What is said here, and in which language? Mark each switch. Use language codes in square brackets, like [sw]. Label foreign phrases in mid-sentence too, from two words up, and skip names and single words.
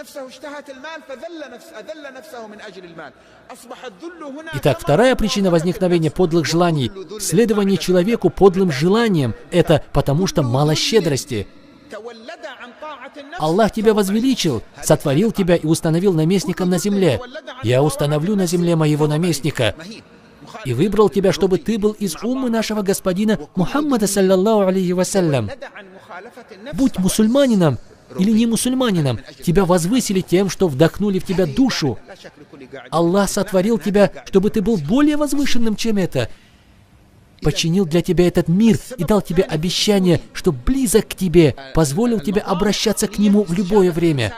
[ru] Итак, вторая причина возникновения подлых желаний – следование человеку подлым желаниям – это потому что мало щедрости. Аллах тебя возвеличил, сотворил тебя и установил наместником на земле. «Я установлю на земле моего наместника». И выбрал тебя, чтобы ты был из уммы нашего господина Мухаммада, саллаллаху алейхи вассалям. Будь мусульманином или не мусульманином, тебя возвысили тем, что вдохнули в тебя душу. Аллах сотворил тебя, чтобы ты был более возвышенным, чем это. Подчинил для тебя этот мир и дал тебе обещание, что близок к тебе, позволил тебе обращаться к нему в любое время.